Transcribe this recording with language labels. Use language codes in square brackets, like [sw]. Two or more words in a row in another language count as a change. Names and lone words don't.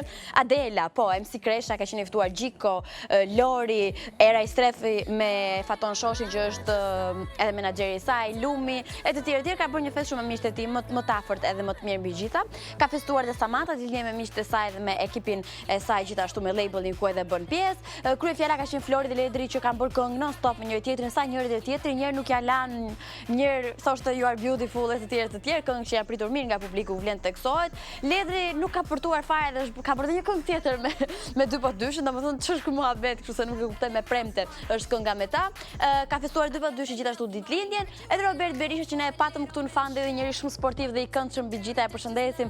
[sq] Adela, po, MC Kresha ka qenë i ftuar, Gjiko, Lori, Era Istrefi me Faton Shoshin që është edhe menaxheri i saj, Lumi, e të tjerë ka bërë një fest shumë me miqtë e tij, më të afërt edhe më të mirë mbi gjitha. Ka festuar dhe Samantha ditëlindje me miqtë e saj dhe me ekipin e saj, gjithashtu me labelin ku edhe bën pjesë. Kryefjala ka qenë Flori dhe Ledri që kanë bërë këngë non stop me njëri tjetrin, sa njëri dhe tjetri, njëri nuk ja lan, njëri thoshte [en] you are beautiful [sq] e të tjerë këngë që janë pritur mirë nga publiku vlen teksohet. Ledri nuk ka përtuar fare dhe ka bërë një këngë tjetër me 2x2, domethënë ç'është ky muhabet, kështu se nuk e kuptoj me premte, është kënga me ta. Ka festuar 2x2 gjithashtu ditëlindjen, edhe Robert Berisha që ne e patëm këtu në Fande, dhe njëri shumë sportiv dhe i këndshëm mbi gjitha, e përshëndesim.